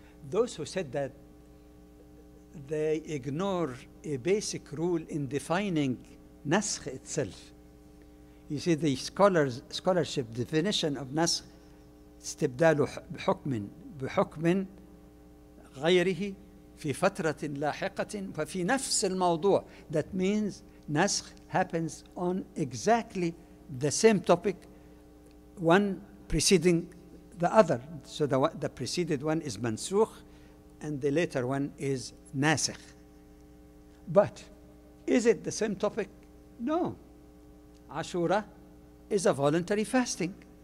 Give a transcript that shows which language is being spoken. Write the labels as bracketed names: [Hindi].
[English] Those who said that, they ignore a basic rule in defining naskh itself. You see, the scholarship definition of naskh, [Arabic] استبدال بحكم غيره في فترة لاحقة ففي نفس الموضوع. [English] That means naskh happens on exactly the same topic, one preceding the other. So the preceded one is mansukh and the later one is nasikh. But is it the same topic? No. Ashura is a voluntary fasting.